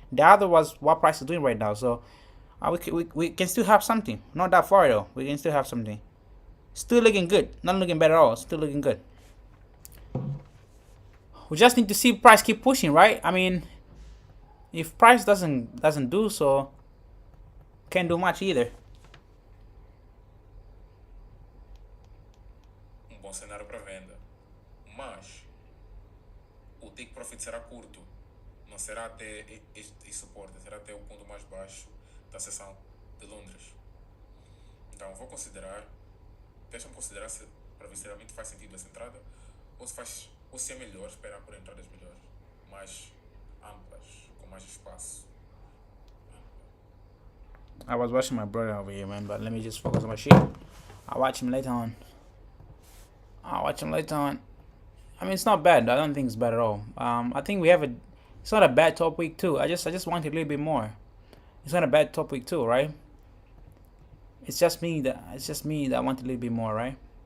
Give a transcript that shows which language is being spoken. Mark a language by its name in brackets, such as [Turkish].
[English] The other was what price is doing right now. So we can still have something. Not that far though. We can still have something. Still looking good. Not looking bad at all. Still looking good. We just need to see price keep pushing, right? I mean, if price doesn't do so, can't do much either. [Portuguese] Bom cenário para venda, mas o take profit será curto, não será até este suporte, será até o ponto mais baixo da seção de Londres. Então vou considerar, deixa-me considerar para ver se realmente faz sentido essa entrada, ou se é melhor esperar por entradas melhores, mais amplas, com mais espaço. [English] I was watching my brother over here, man, but let me just focus on my shit. I'll watch him later on. I mean, it's not bad. I don't think it's bad at all. I think we have it's not a bad top week too. I just want a little bit more. It's not a bad top week too, right? It's just me that want a little bit more, right?